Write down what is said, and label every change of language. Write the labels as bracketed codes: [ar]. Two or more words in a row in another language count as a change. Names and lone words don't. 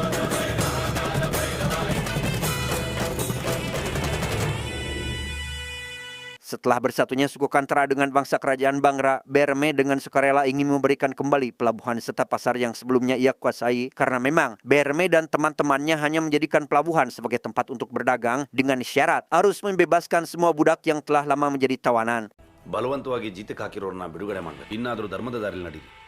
[id] Setelah bersatunya suku Kantara dengan bangsa kerajaan Bangra, Berme dengan sukarela ingin memberikan kembali pelabuhan serta pasar yang sebelumnya ia kuasai karena memang Berme dan teman-temannya hanya menjadikan pelabuhan sebagai tempat untuk berdagang dengan syarat harus membebaskan semua budak yang telah lama menjadi tawanan. [kn] ಬಲವಂತವಾಗಿ ಜೀತಕ್ಕೆ ಹಾಕಿರೋರನ್ನ ಬಿಡುಗಡೆ ಮಾಡಬೇಕು. ಇನ್ನಾದರೂ ಧರ್ಮದ ದಾರಿಯಲ್ಲಿ ನಡೀರಿ.